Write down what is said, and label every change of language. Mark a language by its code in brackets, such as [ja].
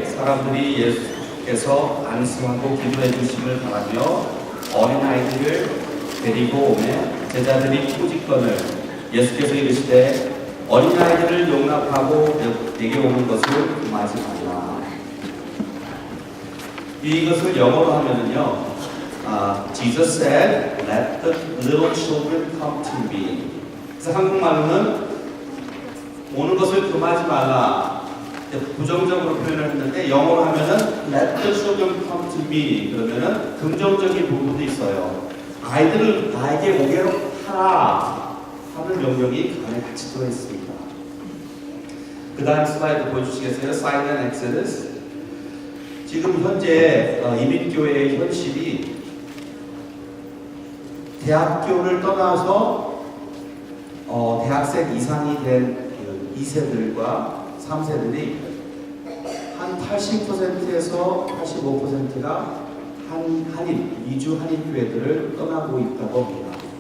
[ko] 사람들이 예수께서 안수하고 기도해 주심을 바라며 어린아이들을 데리고 오매 제자들이 포직권을 예수께서 이르시되 어린아이들을 용납하고 내게 오는 것을 금하지 말라. 이것을 영어로 하면은요, [en] Jesus said, "Let the little children come to me." [ko] 그래서 한국말로는 오는 것을 금하지 말라. 부정적으로 표현을 했는데 영어로 하면은 [en] Let the children come to me. [ko] 그러면은 긍정적인 부분도 있어요. 아이들을 나에게 오게 하라 하는 명령이 그 안에 같이 들어있습니다. 그 다음 슬라이드 보여주시겠어요? [en] Sign and Exodus. [ko] 지금 현재 이민교회의 현실이 대학교를 떠나서 대학생 이상이 된 2세들과 3세들이 한 80%에서 85%가 미주 한인교회들을 떠나고 있다고 합니다.